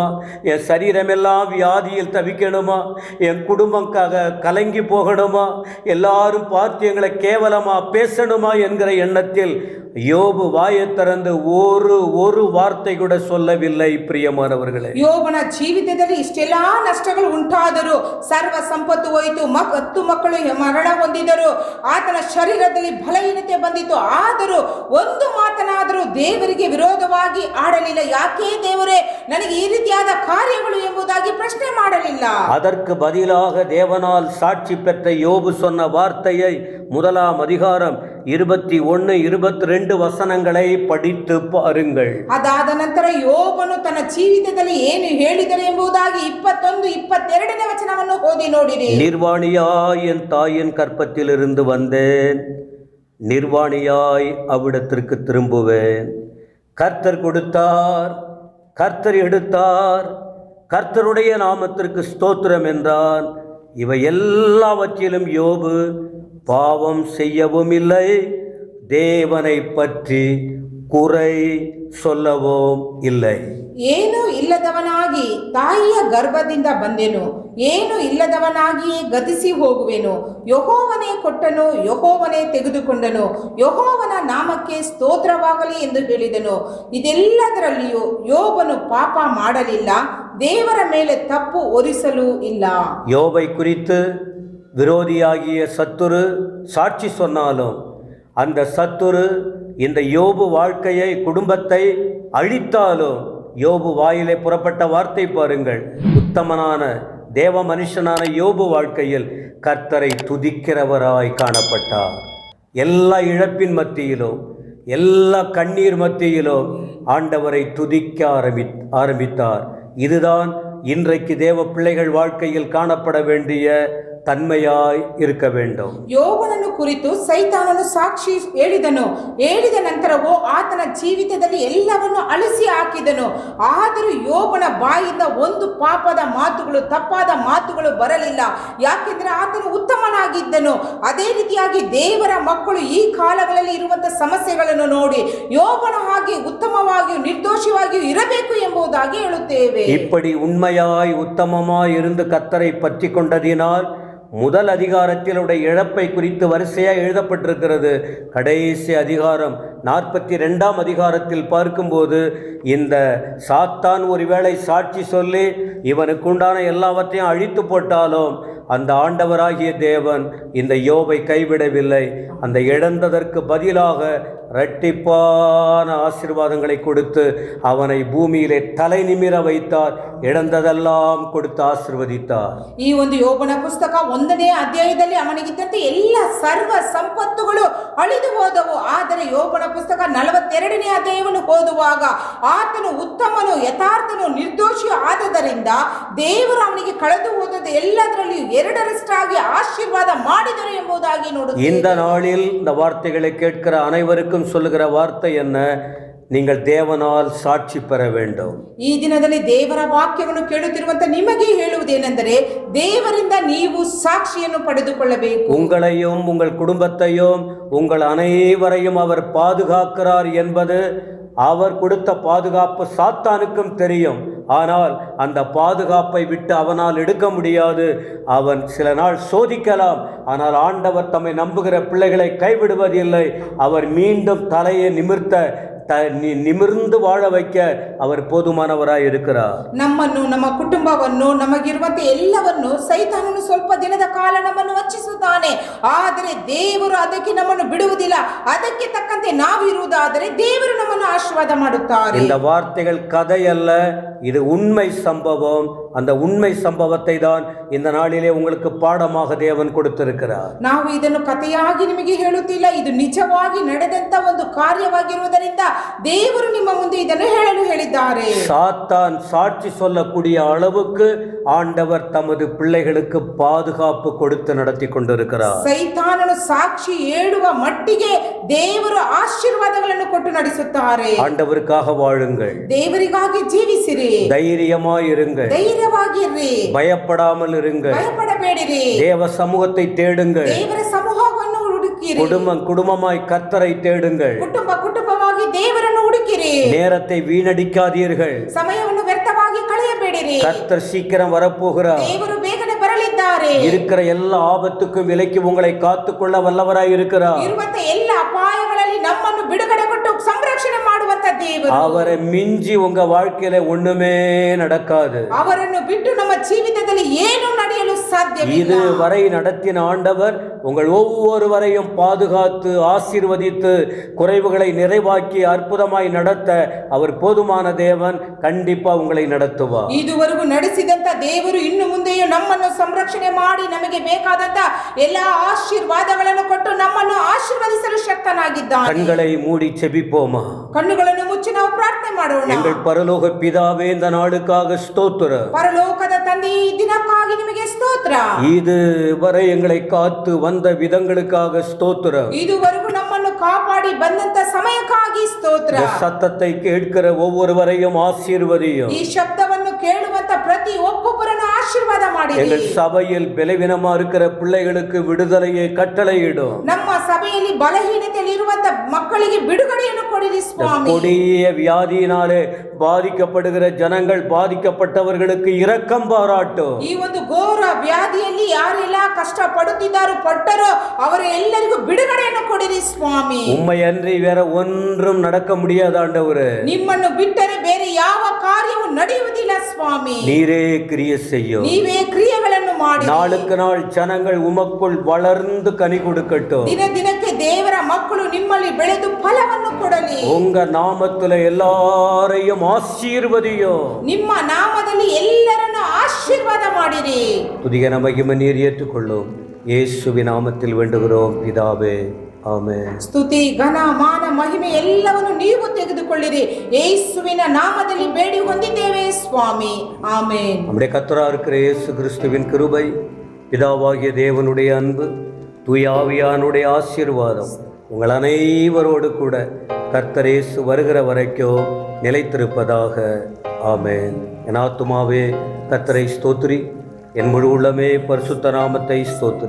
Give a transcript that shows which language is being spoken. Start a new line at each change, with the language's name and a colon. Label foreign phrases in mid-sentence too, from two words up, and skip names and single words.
Tamil: என் சரீரமெல்லாம் வியாதியில் தவிக்கணுமா? என் குடும்பம் கலங்கி போகணுமா? எல்லாரும் பார்த்து எங்களை கேவலமாக பேசணுமா என்கிற எண்ணத்தில் யோபு வாயை திறந்து ஒரு வார்த்தை கூட சொல்லவில்லை. பிரியமானவர்களே,
Kannada: ಯೋಬನ ಜೀವಿತದಲ್ಲಿ ಇಷ್ಟೆಲ್ಲ ನಷ್ಟಗಳು ಉಂಟಾದರೂ, ಸರ್ವ ಸಂಪತ್ತು ಹೋಯಿತು, 10 ಮಕ್ಕಳು ಮರಣ ಹೊಂದಿದರು, ಆತನ ಶರೀರದಲ್ಲಿ ಬಲಹೀನತೆ ಬಂದಿತು. ಆದರೂ ಒಂದು ಮಾತನಾದರೂ ದೇವರಿಗೆ ವಿರೋಧವಾಗಿ ಆಡಲಿಲ್ಲ. ಯಾಕೆ ದೇವರೇ ನನಗೆ ಈ ರೀತಿಯಾದ ಕಾರ್ಯಗಳು ಎಂಬುದಾಗಿ ಪ್ರಶ್ನೆ ಮಾಡಲಿಲ್ಲ.
Tamil: அதற்கு பதிலாக தேவனால் சாட்சி பெற்ற யோபு சொன்ன வார்த்தையை 1ஆம் அதிகாரம் 21, 22 வசனங்களை படித்து பாருங்கள்.
Kannada: ಅದಾದ ನಂತರ ಯೋಬನು ತನ್ನ ಜೀವಿತದಲ್ಲಿ ಏನು ಹೇಳಿದನು ಎಂಬುದಾಗಿ 21, 22ನೇ ವಚನವನ್ನು ಓದಿ ನೋಡಿರಿ.
Tamil: நிர்வாணியாய் என் தாயின் கற்பத்திலிருந்து வந்தேன், நிர்வாணியாய் அவ்விடத்திற்கு திரும்புவேன். கர்த்தர் கொடுத்தார், கர்த்தர் எடுத்தார், கர்த்தருடைய நாமத்திற்கு ஸ்தோத்திரம் என்றான். இவை எல்லாவற்றிலும் யோபு பாவம் செய்யவும் இல்லை, தேவனை பற்றி குறை சொல்லவும் இல்லை.
Kannada: ಏನು ಇಲ್ಲದವನಾಗಿ ತಾಯಿಯ ಗರ್ಭದಿಂದ ಬಂದೆನು, ಏನು ಇಲ್ಲದವನಾಗಿಯೇ ಗತಿಸಿ ಹೋಗುವೆನು. ಯೆಹೋವನೇ ಕೊಟ್ಟನು, ಯೆಹೋವನೇ ತೆಗೆದುಕೊಂಡನು, ಯೆಹೋವನ ನಾಮಕ್ಕೆ ಸ್ತೋತ್ರವಾಗಲಿ ಎಂದು ಹೇಳಿದನು. ಇದೆಲ್ಲದರಲ್ಲಿಯೂ ಯೋಬನು ಪಾಪ ಮಾಡಲಿಲ್ಲ, ದೇವರ ಮೇಲೆ ತಪ್ಪು ಹೊರಿಸಲೂ ಇಲ್ಲ.
Tamil: யோபை குறித்து விரோதியாகிய சத்துரு சாட்சி சொன்னாலும் அந்த சத்துரு இந்த யோபு வாழ்க்கையை, குடும்பத்தை அழித்தாலும் யோபு வாயிலே புறப்பட்ட வார்த்தை பாருங்கள். உத்தமனான தேவ மனுஷனான யோபு வாழ்க்கையில் கர்த்தரை துதிக்கிறவராய் காணப்பட்டார். எல்லா இழப்பின் மத்தியிலும், எல்லா கண்ணீர் மத்தியிலும் ஆண்டவரை துதிக்க ஆரம்பித்தார். இதுதான் இன்றைக்கு தேவ பிள்ளைகள் வாழ்க்கையில் காணப்பட வேண்டிய தன்மையாய் இருக்க வேண்டும்.
Kannada: ಯೋಬನನ್ನು ಕುರಿತು ಸೈತಾನನು ಸಾಕ್ಷಿ ಹೇಳಿದನು. ಹೇಳಿದ ನಂತರವೂ ಆತನ ಜೀವಿತದಲ್ಲಿ ಎಲ್ಲವನ್ನು ಅಳಿಸಿ ಹಾಕಿದನು. ಆದರೂ ಯೋಬನ ಬಾಯಿಂದ ಒಂದು ಪಾಪದ ಮಾತುಗಳು, ತಪ್ಪಾದ ಮಾತುಗಳು ಬರಲಿಲ್ಲ. ಯಾಕೆಂದರೆ ಆತನು ಉತ್ತಮನಾಗಿದ್ದನು. ಅದೇ ರೀತಿಯಾಗಿ ದೇವರ ಮಕ್ಕಳು ಈ ಕಾಲಗಳಲ್ಲಿ ಇರುವಂತಹ ಸಮಸ್ಯೆಗಳನ್ನು ನೋಡಿ ಯೋಬನ ಹಾಗೆ ಉತ್ತಮವಾಗಿಯೂ ನಿರ್ದೋಷವಾಗಿಯೂ ಇರಬೇಕು ಎಂಬುದಾಗಿ ಹೇಳುತ್ತೇವೆ.
Tamil: இப்படி உண்மையாய் உத்தமமாய் இருந்து கர்த்தரை பற்றி கொண்டதினால் முதல் அதிகாரத்தில் உடைய இழப்பை குறித்து வரிசையாக எழுதப்பட்டிருக்கிறது. கடைசி அதிகாரம் 42ஆம் அதிகாரத்தில் பார்க்கும்போது இந்த சாத்தான் ஒருவேளை சாட்சி சொல்லி இவனுக்கு உண்டான எல்லாவற்றையும் அழித்து போட்டாலும் அந்த ஆண்டவராகிய தேவன் இந்த யோபை கைவிடவில்லை. அந்த இழந்ததற்கு பதிலாக இரட்டிப்பான ஆசீர்வாதங்களை கொடுத்து அவனை பூமியிலே தலை நிமிர வைத்தார். இழந்ததெல்லாம் கொடுத்து ಆಶೀರ್ವದಿத்தார்.
Kannada: ಈ ಒಂದು ಯೋಬನ ಪುಸ್ತಕ 1ನೇ ಅಧ್ಯಾಯದಲ್ಲಿ ಅವನಿಗಿದ್ದಂತೆ ಎಲ್ಲ ಸರ್ವ ಸಂಪತ್ತುಗಳು ಅಳಿದು ಹೋದವು. ಆದರೆ ಯೋಬನ ಪುಸ್ತಕ 42ನೇ ಅಧ್ಯಾಯವನ್ನು ಓದುವಾಗ ಆತನು ಉತ್ತಮನು, ಯಥಾರ್ಥನು, ನಿರ್ದೋಷಿಯೂ ಆದದರಿಂದ ದೇವರು ಅವನಿಗೆ ಕಳೆದು ಹೋದದ್ದು ಎಲ್ಲದರಲ್ಲಿಯೂ 2ರಷ್ಟಾಗಿ ಆಶೀರ್ವಾದ ಮಾಡಿದರು ಎಂಬುದಾಗಿ ನೋಡುತ್ತೇವೆ.
Tamil: இந்த நாளில் இந்த வார்த்தைகளை கேட்கிற அனைவருக்கும் சொல்லுகிற வார்த்தை என்ன? நீங்கள் தேவனால் சாட்சி பெற வேண்டும்.
Kannada: ಈ ದಿನದಲ್ಲಿ ದೇವರ ವಾಕ್ಯವನ್ನು ಕೇಳುತ್ತಿರುವಂತ ನಿಮಗೆ ಹೇಳುವುದೇನೆಂದರೆ ದೇವರಿಂದ ನೀವು ಸಾಕ್ಷಿಯನ್ನು ಪಡೆದುಕೊಳ್ಳಬೇಕು.
Tamil: உங்களையும் உங்கள் குடும்பத்தையும் உங்கள் அனைவரையும் அவர் பாதுகாக்கிறார் என்பது அவர் கொடுத்த பாதுகாப்பு சாத்தானுக்கும் தெரியும். ஆனால் அந்த பாதுகாப்பை விட்டு அவனால் எடுக்க முடியாது. அவன் சில நாள் சோதிக்கலாம். ஆனால் ஆண்டவர் தம்மை நம்புகிற பிள்ளைகளை கைவிடுவதில்லை. அவர் மீண்டும் தலையை நிமிர்த்த நிமிர்ந்து வாழ வைக்க அவர் போதுமானவராய் இருக்கிறார்.
Kannada: ನಮ್ಮನ್ನು, ನಮ್ಮ ಕುಟುಂಬವನ್ನು, ನಮಗಿರುವಂತೆ ಎಲ್ಲವನ್ನು ಸೈತಾನನು ಸ್ವಲ್ಪ ದಿನದ ಕಾಲ ನಮ್ಮನ್ನು ವಂಚಿಸುತ್ತಾನೆ. ಆದರೆ ದೇವರು ಅದಕ್ಕೆ ನಮ್ಮನ್ನು ಬಿಡುವುದಿಲ್ಲ. ಅದಕ್ಕೆ ತಕ್ಕಂತೆ ನಾವು ಇರುವುದಾದರೆ ದೇವರು ನಮ್ಮನ್ನು ಆಶೀರ್ವಾದ ಮಾಡುತ್ತಾರೆ.
Tamil: இந்த வார்த்தைகள் கதை அல்ல, இது உண்மை சம்பவம். அந்த உண்மை சம்பவத்தை தான் இந்த நாளிலே உங்களுக்கு பாடமாக தேவன் கொடுத்திருக்கிறார்.
Kannada: ನಾವು ಇದನ್ನು ಕಥೆಯಾಗಿ ನಿಮಗೆ ಹೇಳುತ್ತಿಲ್ಲ, ಇದು ನಿಜವಾಗಿ ನಡೆದಂತ ಒಂದು ಕಾರ್ಯವಾಗಿರುವುದರಿಂದ ದೇವರು ನಿಮ್ಮ ಮುಂದೆ ಇದನ್ನು ಹೇಳಲು ಹೇಳಿದ್ದಾರೆ.
Tamil: சாத்தான் சாட்சி சொல்லக்கூடிய அளவுக்கு ஆண்டவர் தமது பிள்ளைகளுக்கு பாதுகாப்பு கொடுத்து நடத்தி கொண்டிருக்கிறார்.
Kannada: ಸೈತಾನನು ಸಾಕ್ಷಿ ಹೇಳುವ ಮಟ್ಟಿಗೆ ದೇವರು ಆಶೀರ್ವಾದಗಳನ್ನು ಕೊಟ್ಟು ನಡೆಸುತ್ತಾರೆ.
Tamil: ஆண்டவருக்காக வாழுங்கள்,
Kannada: ದೇವರಿಗಾಗಿ ಜೀವಿಸಿರಿ,
Tamil: தைரியமாயிருங்கள்,
Kannada: ಧೈರ್ಯವಾಗಿರ್ರಿ,
Tamil: பயப்படாமல் இருங்கள்,
Kannada: ಭಯಪಡಬೇಡಿರಿ,
Tamil: தேவ சமூகத்தை தேடுங்கள்,
Kannada: ದೇವರ ಸಮೂಹವನ್ನು ಹುಡುಕಿರಿ,
Tamil: குடும்பமாய் கர்த்தரை தேடுங்கள்,
Kannada: ಕುಟುಂಬವಾಗಿ ದೇವರನ್ನು ಹುಡುಕಿರಿ,
Tamil: நேரத்தை வீணடிக்காதீர்கள்.
Kannada: ಸಮಯವನ್ನು ವ್ಯರ್ಥವಾಗಿ ಕಳೆಯಬೇಡಿರಿ.
Tamil: கர்த்தர் சீக்கிரம் வரப்போகிறார்.
Kannada: ದೇವರು ಬೇಗನೆ ಬರಲಿದ್ದಾರೆ.
Tamil: இருக்கிற எல்லா ஆபத்துக்கும் விலக்கி உங்களை காத்துக்கொள்ள வல்லவராய் இருக்கிறார்.
Kannada: ಇರುವಂತ ಎಲ್ಲ ಅಪಾಯಗಳಲ್ಲಿ ನಮ್ಮನ್ನು ಬಿಡುಗಡೆ ಕೊಟ್ಟು ಸಂರಕ್ಷಣೆ ಮಾಡುವಂತ ದೇವರು.
Tamil: அவரை மிஞ்சி உங்க வாழ்க்கையில ஒண்ணுமே நடக்காது.
Kannada: ಅವರನ್ನು ಬಿಟ್ಟು ನಮ್ಮ ಜೀವಿತದಲ್ಲಿ ಏನು ನಡೆಯಲು ಸಾಧ್ಯವಿಲ್ಲ.
Tamil: இதுவரை நடத்தின ஆண்டவர் உங்கள் ஒவ்வொருவரையும் பாதுகாத்து ஆசீர்வதித்து குறைவுகளை நிறைவாக்கி அற்புதமாய் நடத்த அவர் போதுமான தேவன். கண்டிப்பா உங்களை நடத்துவார்.
Kannada: ಇದುವರೆಗೂ ನಡೆಸಿದಂತ ದೇವರು ಇನ್ನು ಮುಂದೆಯೂ ನಮ್ಮನ್ನು ಸಂರಕ್ಷಣೆ ಮಾಡಿ ನಮಗೆ ಬೇಕಾದಂತ ಎಲ್ಲಾ ಆಶೀರ್ವಾದಗಳನ್ನು ಕೊಟ್ಟು ನಮ್ಮನ್ನು ಆಶೀರ್ವದಿಸಲು ಶಕ್ತನಾಗಿದ್ದಾನೆ.
Tamil: கண்களை மூடி செபிப்போமா?
Kannada: ಕಣ್ಣುಗಳನ್ನು ಮುಚ್ಚಿ ನಾವು ಪ್ರಾರ್ಥನೆ ಮಾಡೋಣ.
Tamil: எங்கள் பரலோக பிதாவே, இந்த நாளுக்காக ஸ்தோத்திரம்.
Kannada: ಪರಲೋಕದ ತಂದೆ, ಈ ದಿನಕ್ಕಾಗಿ ನಿಮಗೆ ಸ್ತೋತ್ರ.
Tamil: இதுவரை எங்களை காத்து வந்த விதங்களுக்காக ஸ்தோத்திரம்.
Kannada: ಇದುವರೆಗೂ ನಮ್ಮನ್ನು ಕಾಪಾಡಿ ಬಂದಂತ ಸಮಯಕ್ಕಾಗಿ ಸ್ತೋತ್ರ.
Tamil: சத்தத்தை கேட்கிற ஒவ்வொருவரையும் ஆசீர்வதியும்.
Kannada: ಈ ಶಬ್ದವನ್ನು ಕೇಳುವಂತ ಪ್ರತಿ ಒಬ್ಬೊಬ್ಬರನ್ನು ಆಶೀರ್ವಾದ ಮಾಡಿ.
Tamil: எங்கள் சபையில் பலவீனமா இருக்கிற பிள்ளைகளுக்கு விடுதலையை கட்டளையிடும்.
Kannada: ನಮ್ಮ ಸಭೆಯಲ್ಲಿ ಬಲಹೀನತೆಯಲ್ಲಿ ಇರುವಂತ ಮಕ್ಕಳಿಗೆ ಬಿಡುಗಡೆಯನ್ನು ಕೊಡಿರಿ ಸ್ವಾಮಿ.
Tamil: கொடிய வியாதியினாலே பாதிக்கப்படுகிற ஜனங்கள், பாதிக்கப்பட்டவர்களுக்கு இரக்கம் பாராட்டும்.
Kannada: ಈ ಒಂದು ಘೋರ ವ್ಯಾಧಿಯಲ್ಲಿ ಯಾರೆಲ್ಲ ಕಷ್ಟ ಪಟ್ಟರೋ ಅವರ ಎಲ್ಲರಿಗೂ ಬಿಡುಗಡೆಯನ್ನು ಕೊಡಿರಿ ಸ್ವಾಮಿ.
Tamil: உம்மை அன்றி வேற ஒன்றும் நடக்க முடியாது ஆண்டவரே.
Kannada: ನಿಮ್ಮನ್ನು ಬಿಟ್ಟರೆ ಬೇರೆ ಯಾವ ಕಾರ್ಯವೂ ನಡೆಯುವುದಿಲ್ಲ ಸ್ವಾಮಿ.
Tamil: நீரே கிரியை செய்யும்.
Kannada: ನೀವೇ ಕ್ರಿಯೆಗಳನ್ನು ಮಾಡಿ.
Tamil: நாளுக்கு நாள் ஜனங்கள் உமக்குள் வளர்ந்து கனி கொடுக்கட்டும்.
Kannada: ದಿನ ದಿನಕ್ಕೆ ದೇವರ ಮಕ್ಕಳು ನಿಮ್ಮಲ್ಲಿ ಬೆಳೆದು ಫಲವನ್ನು ಕೊಡಲಿ.
Tamil: உங்க நாமத்துல எல்லாரையும் ஆசீர்வதியும்.
Kannada: ನಿಮ್ಮ ನಾಮದಲ್ಲಿ ಎಲ್ಲರನ್ನು ಆಶೀರ್ವಾದ ಮಾಡಿರಿ.
Tamil: துதிகன மகிமை நீர் ஏற்றுக்கொள்ளும். இயேசுவின் நாமத்தில் வேண்டுகிறோம் பிதாவே, ஆமென்.
Kannada: ಸ್ತುತಿ, ಘನ, ಮಾನ, ಮಹಿಮೆ ಎಲ್ಲವನ್ನು ನೀವು ತೆಗೆದುಕೊಳ್ಳಿರಿ. ಯೇಸುವಿನ ನಾಮದಲ್ಲಿ ಬೇಡಿ ಹೊಂದಿದ್ದೇವೆ ಸ್ವಾಮಿ, ಆಮೆನ್.
Tamil: நம்முடைய கர்த்தராக இருக்கிற இயேசு கிறிஸ்துவின் கிருபை, பிதாவாகிய தேவனுடைய அன்பு, தூய ஆவியானுடைய ஆசீர்வாதம் உங்கள் அனைவரோடு கூட கர்த்தர் இயேசு வருகிற வரைக்கும் நிலைத்திருப்பதாக. ஆமென். என் ஆத்துமாவே கர்த்தரை ஸ்தோத்திரி, என் முழு உள்ளமே பரிசுத்த நாமத்தை ஸ்தோத்திரி.